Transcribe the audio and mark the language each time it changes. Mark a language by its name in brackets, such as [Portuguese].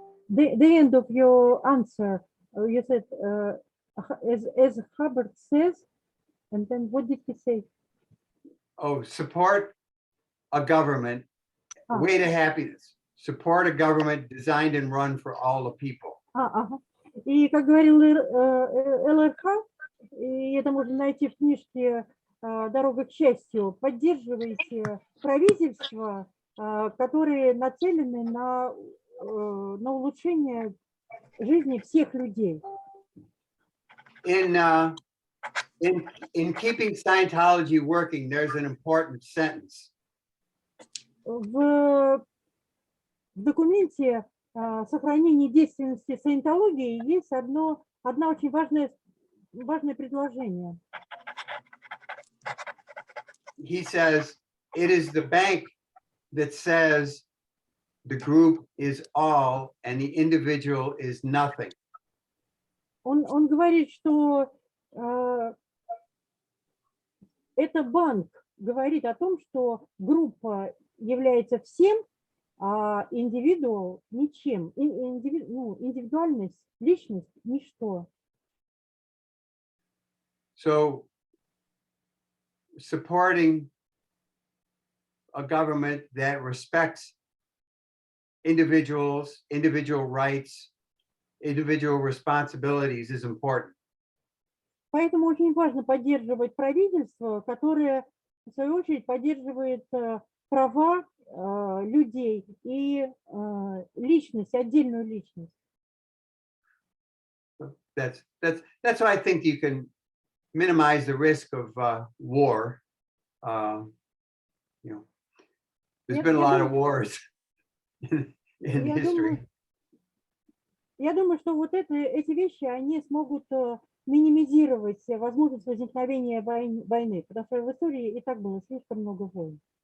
[English] The end of your answer, you said, as Hubbard says, and then what did he say? Oh, support a government, way to happiness. Support a government designed and run for all the people. [Russian] И как говорил ЛРХ, и это можно найти в книжке «Дорога к счастью», поддерживайте правительства, которые нацелены на улучшение жизни всех людей. [English] In keeping Scientology working, there's an important sentence. [Russian] В документе сохранения действенности саентологии есть одно очень важное предложение. [English] He says, it is the bank that says the group is all and the individual is nothing. [Russian] Он говорит, что это банк говорит о том, что группа является всем, а индивидуал ничем. Индивидуальность, личность – ничто. [English] So supporting a government that respects individuals, individual rights, individual responsibilities is important. [Russian] Поэтому очень важно поддерживать правительство, которое, в свою очередь, поддерживает права людей и личность, отдельную личность. [English] That's why I think you can minimize the risk of war. There's been a lot of wars in history. [Russian] Я думаю, что вот эти вещи, они смогут минимизировать возможность возникновения войны, потому что в истории и так было слишком много войн.